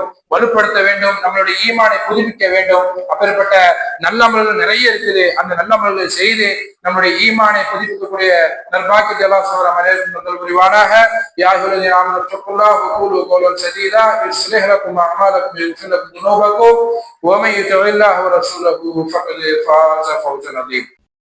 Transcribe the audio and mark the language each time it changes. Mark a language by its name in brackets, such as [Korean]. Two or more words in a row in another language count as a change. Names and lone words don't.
[Tamil] வலுப்படுத்த வேண்டும். நம்மளுடைய ஈமானை புதுப்பிக்க வேண்டும். அப்படிப்பட்ட நல்ல அமல்கள் நிறைய இருக்குது. அந்த நல்ல அமல்களை செய்து நம்முடைய ஈமானை புதுப்பிக்கக்கூடிய நல்பாக்கியத்தை [Arabic] الله سبحانه وتعالى [Tamil] புரிவானாக. [Arabic] يا أيها الذين آمنوا اتقوا الله وقولوا قولا سديدا يصلح لكم أعمالكم ويغفر لكم ذُنُوبَكُمْ وَمَن يُطِعِ اللَّهَ وَرَسُولَهُ فَقَدْ فَازَ فَوْزًا عَظِيمًا.